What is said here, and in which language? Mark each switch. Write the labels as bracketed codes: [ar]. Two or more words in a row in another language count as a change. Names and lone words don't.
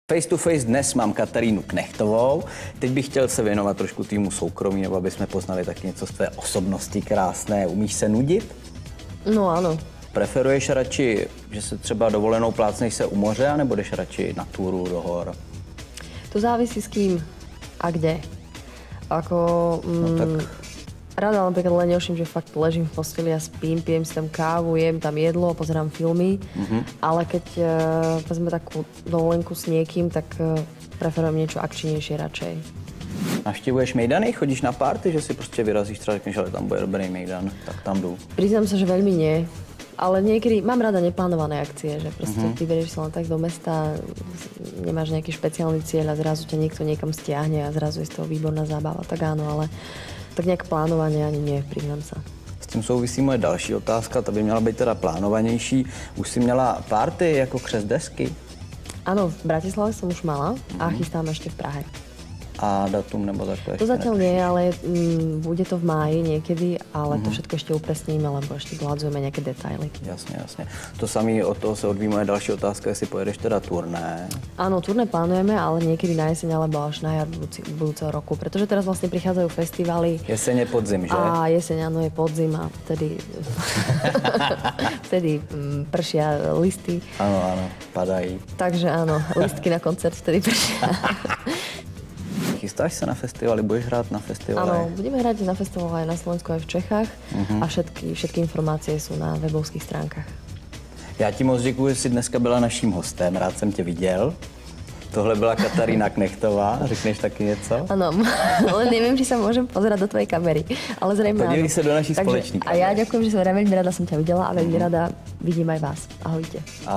[en] Face to face [cs] dnes mám Katarínu Knechtovou. Teď bych chtěl se věnovat trošku týmu soukromí, nebo aby jsme poznali taky něco z tvé osobnosti krásné. Umíš se nudit? No ano. Preferuješ radši, že se třeba dovolenou plácneš se u moře, anebo jdeš radši na túru do hor? [sk] To závisí s kým a kde. Ako, tak... Rada napríklad len neším, že fakt ležím v posteli a spím, pijem si tam kávu, jem tam jedlo, pozerám filmy. Ale keď vezme takú dovolenku s niekým, tak preferujem niečo akčnejšie radšej. [cs] Navštěvuješ mejdany? Chodíš na party, že si prostě vyrazíš, třeba řekneš, ale tam bude dobrý mejdan, tak tam jdu? [sk] Priznám sa, že veľmi nie. Ale niekedy mám rada neplánované akcie, že proste vyberieš sa len tak do mesta, nemáš nejaký špeciálny cieľ a zrazu ťa niekto niekam stiahne a zrazu je z toho výborná zábava. Tak áno, ale tak nejak plánovanie ani nie, priznám sa. [cs] S tím souvisí moje další otázka, ta by měla být teda plánovanější. Už si měla party jako křest desky? [sk] Áno, v Bratislave som už mala a chystám ešte v Prahe. [cs] A datum nebo takhle? [sk] To zatiaľ nie, ale bude to v máji niekedy, ale to všetko ešte upresníme, lebo ešte doľadzujeme nejaké detaily. [cs] Jasně, jasně. To samé, od toho se odvíjí moje další otázka, jestli pojedeš teda turné. [sk] Áno, turné plánujeme, ale niekedy na jeseň alebo až na jar budúceho roku, pretože teraz vlastne prichádzajú festivaly. [cs] Jeseň je podzim, že? [sk] A jeseň, áno, je podzim a vtedy pršia listy. [cs] Áno, áno, padají. [sk] Takže áno, listky na koncert vtedy pršia. [cs] Chystáš se na festivaly? Budeš hrát na festivaly? [sk] Áno, budeme hrať na festivale aj na Slovensku, aj v Čechách a všetky informácie sú na webovských stránkách. [cs] Já ti moc děkuji, že jsi dneska byla naším hostem, rád jsem tě viděl. Tohle byla Katarína Knechtová, řekneš taky něco? [sk] Áno, ale neviem, či sa môžem pozerať do tvojej kamery, ale zrejme áno. [cs] Podívej sa do naší společnej kamery. [sk] A ja ďakujem, že som veľmi rada som ťa videla a veľmi rada vidím aj vás. Ahojte.